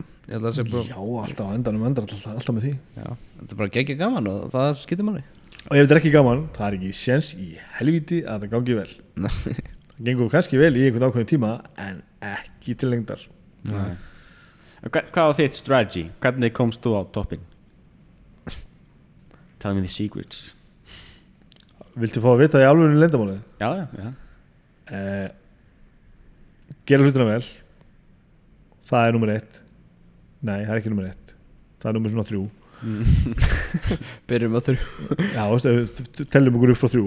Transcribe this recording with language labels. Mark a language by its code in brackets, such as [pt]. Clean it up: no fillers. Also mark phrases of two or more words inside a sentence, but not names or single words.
[is] Já, alltaf á endanum alltaf með því. Já, þetta er bara geggja gaman og það skiptir manni. Og ef þetta er ekki gaman, það er ekki séns í helvíti að það gangi vel. Það gengur kannski vel í einhvern ákveðin tíma, en ekki til lengdar. Hvað var þitt strategy? Hvernig komst þú á toppin? [en] Tell me the secrets. [is] Viltu fá að vita í alvörinu leyndarmálið? Já. Gera hlutina vel. Það er nummer 1. Nei, það er ekki nummer 1. Það er nummer svona 3. Byrjum á 3. Já, veist, teljum okkur upp frá 3.